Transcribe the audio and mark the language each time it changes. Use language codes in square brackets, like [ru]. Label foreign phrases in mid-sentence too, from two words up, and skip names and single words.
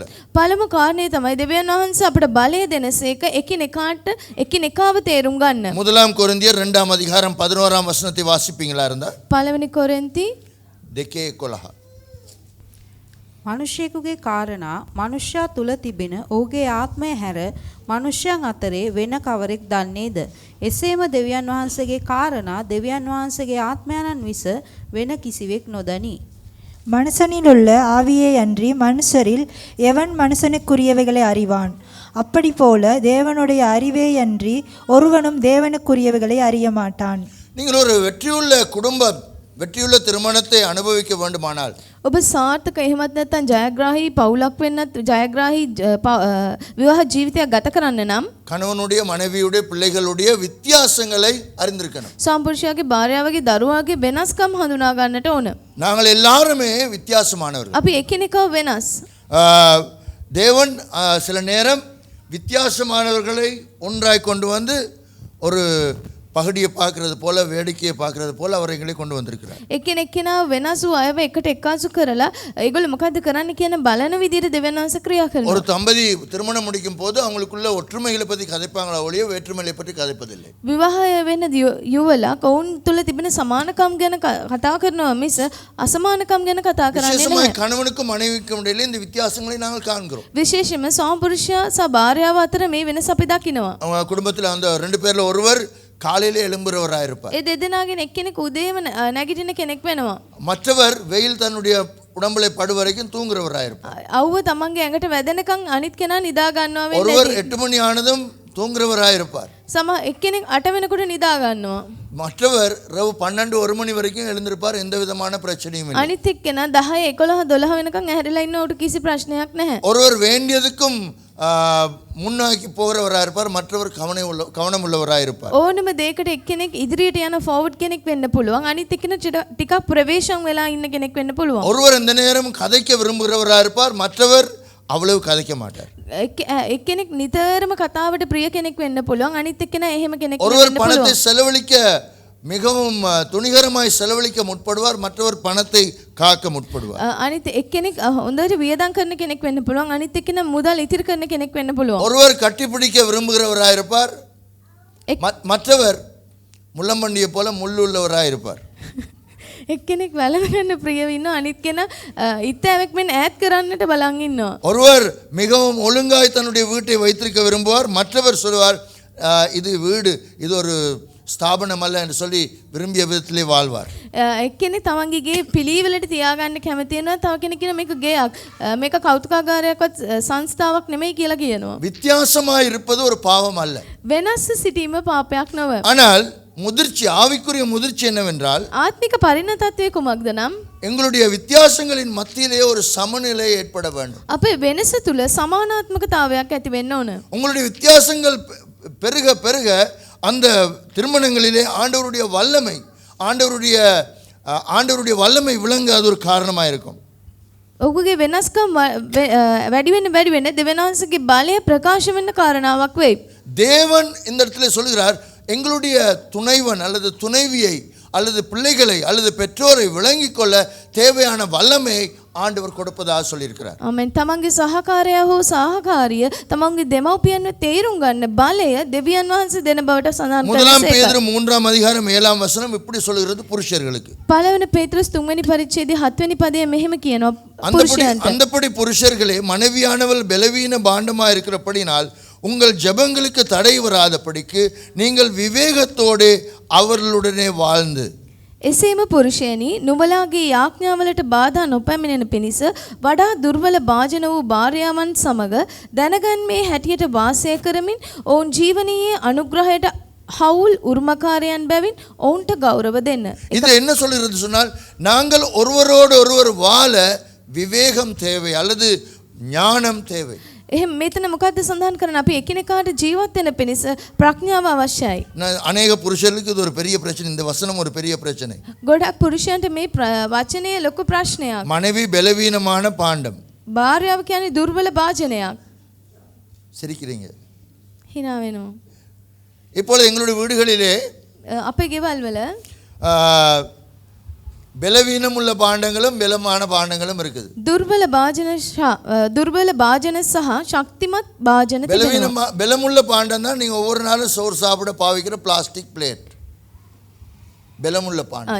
[si] පළමු කාරණේ තමයි දෙවියන් වහන්සේ අපට බලය දෙනසේක එකිනෙකාට එකිනෙකාව තේරුම් ගන්න. [ta] முதலாம் கொரிந்தியர் 2ஆம் அதிகாரம் 11ஆம் வசனத்தை வாசிப்பீங்களா இருந்தா? [si] පළවෙනි කොරින්ති 2:11. මනුෂ්‍යයෙකුගේ කාරණා මනුෂ්‍යයා තුල තිබෙන ඔහුගේ ආත්මය හැර මනුෂ්‍යයන් අතරේ වෙන කවරෙක් දන්නේද? එසේම දෙවියන් වහන්සේගේ කාරණා දෙවියන් වහන්සේගේ ආත්මයන්න් විස වෙන කිසිවෙක් නොදනි. [ta] மனுஷனில் உள்ள ஆவியை அன்றி மனுஷரில் எவன் மனுஷனுக்குரியவைகளை அறிவான்? அப்படி போல தேவனுடைய அறிவே அன்றி ஒருவனும் தேவனுக்குரியவைகளை அறிய மாட்டான். நீங்கள் ஒரு வெற்றியுள்ள குடும்பம், வெற்றியுள்ள திருமணத்தை அனுபவிக்க வேண்டுமானால் [si] ඔබ සාර්ථක එහෙමත් නැත්නම් ජයග්‍රාහී පවුලක් වෙන්නත් ජයග්‍රාහී විවාහ ජීවිතයක් ගත කරන්න නම් [ta] கணவனுடைய மனைவியுடைய பிள்ளைகளுடைய வித்தியாசங்களை அறிந்திருக்கணும். [si] සම්පුරුෂයාගේ භාර්යාවගේ දරුවාගේ වෙනස්කම් හඳුනා ගන්නට ඕන. [ta] நாங்கள் எல்லாருமே வித்தியாசமானவர்கள். [si] අපි එකිනෙකව වෙනස්. [ta] தேவன் சில நேரம் வித்தியாசமானவர்களை ஒன்றாய் கொண்டு வந்து ஒரு பகடியை பார்க்கறது போல, வேடிக்கையை பார்க்கறது போல அவர் எங்களை கொண்டு வந்திருக்கிறார். [si] එකිනෙකා වෙනස් වූ අයව එකට එක්කාසු කරලා ඒගොල්ලෝ මොකද්ද කරන්න කියන බලන විදිහට දෙවියන් වහන්සේ ක්‍රියා කරනවා. [ta] ஒரு தம்பதி திருமணம் முடிக்கும் போது அவங்களுக்குள்ள ஒற்றுமைகளை பற்றி கதைப்பாங்களா ஒழிய வேற்றுமைகளை பற்றி கதைப்பதில்லை. [si] විවාහය වෙන යුවලා කවුන් තුල තිබෙන සමානකම් ගැන කතා කරනවා මිස අසමානකම් ගැන කතා කරන්නේ [ta] விசேஷமாய் [si] නැහැ. [ta] கணவனுக்கும் மனைவிக்கும் இடையில இந்த வித்தியாசங்களை நாங்கள் காண்கிறோம். [si] විශේෂයෙන්ම සම්පුරුෂයා සහ භාර්යාව අතර මේ වෙනස අපි දකිනවා. [ta] அவங்க குடும்பத்தில் அந்த 2 பேர்ல ஒருவர் காலையிலே எழும்புறவராக இருப்பார். [si] ඒ දෙදෙනාගෙන් එක්කෙනෙක් උදේම නැගිටින කෙනෙක් වෙනවා. [ta] மற்றவர் வெயில் தன்னுடைய உடம்புல படு வரைக்கும் தூங்குறவராக இருப்பார். [si] අවුව තමන්ගේ ඇඟට වැදෙනකන් අනිත් කෙනා නිදා ගන්නවා වෙන්නේ [ta] ஒருவர் [si] නැති. [ta] 8 மணி ஆனதும் தூங்குறவராக இருப்பார். [si] එක්කෙනෙක් 8 වෙනකොට නිදා ගන්නවා. [ta] மற்றவர் இரவு 12 1 மணி வரைக்கும் எழுந்திருப்பார். எந்த விதமான பிரச்சனையும் இல்லை. [si] අනිත් එක්කෙනා 10 11 12 වෙනකන් ඇහැරිලා ඉන්න උට කිසි ප්‍රශ්නයක් නැහැ. [ta] ஒருவர் வேண்டியதுக்கும் முன்னாக்கி போகிறவராக இருப்பார், மற்றவர் கவனம் உள்ளவராக இருப்பார். [si] ඕනම දෙයකට එක්කෙනෙක් ඉදිරියට යන ෆෝවර්ඩ් කෙනෙක් වෙන්න පුළුවන්. අනිත් එක්කෙනා ටිකක් ප්‍රවේශම් වෙලා ඉන්න කෙනෙක් වෙන්න පුළුවන්. [ta] ஒருவர் எந்த நேரம் கதைக்க விரும்புகிறவராக இருப்பார், மற்றவர் அவ்வளவு கதைக்க மாட்டார். [si] එක්කෙනෙක් නිතරම කතාවට ප්‍රිය කෙනෙක් වෙන්න පුළුවන්. අනිත් එක්කෙනා එහෙම කෙනෙක් [ta] ஒருவர் [si] වෙන්න [ta] பணத்தை [si] පුළුවන්. [ta] செலவழிக்க மிகவும் துணிகரமாய் செலவழிக்க முற்படுவார், மற்றவர் பணத்தை காக்க முற்படுவார். [si] අනිත් එක්කෙනෙක් හොඳට වියදම් කරන කෙනෙක් වෙන්න පුළුවන්. අනිත් එක්කෙනා මුදල් ඉතිරි කරන කෙනෙක් වෙන්න පුළුවන්. [ta] ஒருவர் கட்டிப்பிடிக்க விரும்புகிறவராக இருப்பார், மற்றவர் முள்ளம்பண்டியை போல முள்ளுள்ளவராக இருப்பார். [si] එක්කෙනෙක් වැළඳගන්න ප්‍රිය වෙනවා. අනිත් කෙනා ඉත්තෑවෙක් මෙන් ඈත් කරන්නට බලන් ඉන්නවා. [ta] ஒருவர் மிகவும் ஒழுங்காய் தன்னுடைய வீட்டை வைத்திருக்க விரும்புவார், மற்றவர் சொல்வார் இது வீடு, இது ஒரு ஸ்தாபனம் அல்ல என்று சொல்லி விரும்பிய விதத்திலே வாழ்வார். [si] එක්කෙනෙක් තමන්ගේ ගේ පිළිවෙලට තියාගන්න කැමති වෙනවා. තව කෙනෙක් කියනවා මේක ගේයක්, මේක කෞතුකාගාරයක්වත් සංස්ථාවක් නෙමෙයි කියලා කියනවා. [ta] வித்தியாசமாய் இருப்பது ஒரு பாவம் அல்ல. [si] වෙනස් සිටීම පාපයක් නොව. [ta] ஆனால் முதிர்ச்சி, ஆவிக்குரிய முதிர்ச்சி என்னவென்றால் [si] ආත්මික පරිණතත්වයේ කුමක්ද නම් [ta] எங்களுடைய வித்தியாசங்களின் மத்தியிலே ஒரு சமநிலை ஏற்பட வேண்டும். [si] අපේ වෙනස තුල සමානාත්මකතාවයක් ඇති වෙන්න ඕන. [ta] உங்களுடைய வித்தியாசங்கள் பெருக பெருக அந்த திருமணங்களிலே ஆண்டவருடைய வல்லமை விளங்க அது ஒரு காரணமாக இருக்கும். [si] ඔහුගේ වෙනස්කම් වැඩි වෙන්න දෙවියන් වහන්සේගේ බලය ප්‍රකාශ වෙන්න කාරණාවක් වෙයි. [ta] தேவன் இந்த இடத்துல சொல்கிறார், எங்களுடைய துணைவன் அல்லது துணைவியை அல்லது பிள்ளைகளை அல்லது பெற்றோரை விளங்கிக் கொள்ள தேவையான வல்லமையை ஆண்டவர் கொடுப்பதாக சொல்லியிருக்கிறார். [si] ආමෙන්. තමන්ගේ සහකාරයා හෝ සහකාරිය තමන්ගේ දෙමව්පියන්ව තේරුම් ගන්න බලය දෙවියන් වහන්සේ දෙන බවට සඳහන් [ta] முதலாம் [si] කරනවා. [ta] பேதுரு 3ஆம் அதிகாரம் 7ஆம் வசனம் இப்படி சொல்கிறது புருஷர்களுக்கு. [si] පළවෙනි පේතෘස් 3 වෙනි පරිච්ඡේදයේ 7 වෙනි පදයේ මෙහෙම කියනවා පුරුෂයන්ට. [ta] அந்தப்படி புருஷர்களே, மனைவியானவள் பலவீன பாண்டமாக இருக்கிறபடினால் உங்கள் ஜெபங்களுக்கு தடை வராதபடிக்கு நீங்கள் விவேகத்தோடு அவர்களுடனே வாழ்ந்து. [si] එසේම පුරුෂයනි, නුඹලාගේ යාඥාවලට බාධා නොපැමිණෙන පිණිස වඩා දුර්වල භාජන වූ භාර්යාවන් සමග දැනගන්මේ හැටියට වාසය කරමින් ඔවුන් ජීවනයේ අනුග්‍රහයට හවුල් උරුමකාරයන් බැවින් ඔවුන්ට ගෞරව දෙන්න. [ta] இது என்ன சொல்கிறது சொன்னால், நாங்கள் ஒருவரோடு ஒருவர் வாழ விவேகம் தேவை அல்லது ஞானம் தேவை. [si] එහෙනම් මෙතන මොකද්ද සඳහන් කරන්නේ? අපි එකිනෙකාට ජීවත් වෙන පිණිස ප්‍රඥාව අවශ්‍යයි. [ta] அநேக புருஷர்களுக்கு இது ஒரு பெரிய பிரச்சனை. இந்த வசனம் ஒரு பெரிய பிரச்சனை. [si] ගොඩක් පුරුෂයන්ට මේ වචනය ලොකු ප්‍රශ්නයක්. [ta] மனைவி பலவீனமான பாண்டம். [si] භාර්යාව කියන්නේ දුර්වල භාජනයක්. [ta] சிரிக்கிறீங்க. [si] hina වෙනවා. [ta] இப்பொழுது எங்களுடைய வீடுகளிலே [si] අපේ ගෙවල් වල [ta] பலவீனம் உள்ள பாண்டங்களும் பலமான பாண்டங்களும் இருக்குது. [si] දුර්වල භාජන සහ ශක්තිමත් භාජන තිබෙනවා. [ta] பலமுள்ள பாண்டம் தான் நீங்க ஒவ்வொரு நாளும் சோறு சாப்பிட பாவிக்கிற [en] plastic plate. [ta] பலமுள்ள பாண்டம்.